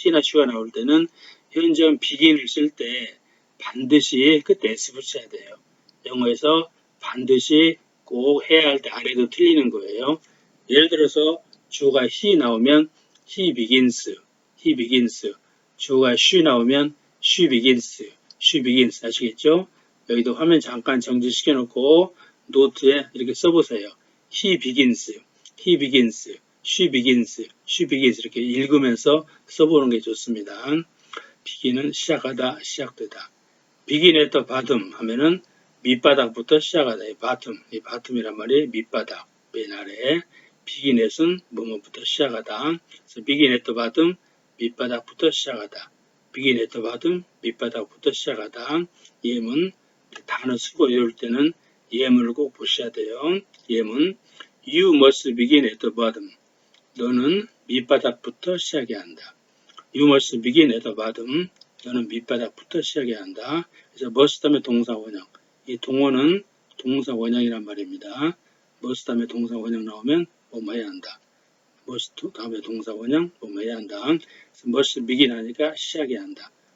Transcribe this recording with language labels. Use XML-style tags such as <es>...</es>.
<ko>he나 she가 나올 때는 현재형 begin을 쓸 때 반드시 끝에 s 붙여야 돼요. 영어에서 반드시 꼭 해야 할 때 안 해도 틀리는 거예요. 예를 들어서 주어가 he 나오면</ko> <en>he begins.</en> <ko>주어가 she 나오면</ko> <en>she begins.</en> <ko>아시겠죠? 여기도 화면 잠깐 정지시켜 놓고 노트에 이렇게 써보세요.</ko> <en>he begins, she begins</en> <ko>이렇게 읽으면서 써보는 게 좋습니다. begin은 시작하다, 시작되다.</ko> <en>begin at the bottom</en> <ko>하면은 밑바닥부터 시작하다. 이 bottom이란 말이 밑바닥, 맨 아래. begin at은 뭐뭐부터 시작하다. 그래서</ko> <en>begin at the bottom,</en> <ko>밑바닥부터 시작하다.</ko> <en>begin at the bottom,</en> <ko>밑바닥부터 시작하다. 예문, 단어 수거 외울 때는 예문을 꼭 보셔야 돼요. 예문,</ko> <en>you must begin at the bottom.</en> <ko>너는 밑바닥부터 시작해야 한다.</ko> <en>You must begin at the bottom.</en> <ko>너는 밑바닥부터 시작해야 한다. 그래서 must 다음에 동사 원형. 이 동어는 동사 원형이란 말입니다. must 다음에 동사 원형 나오면 뭐뭐 해야 한다. must 다음에 동사 원형 뭐뭐 해야 한다. 그래서</ko> <en>must begin</en> <ko>하니까 시작해야 한다.</ko>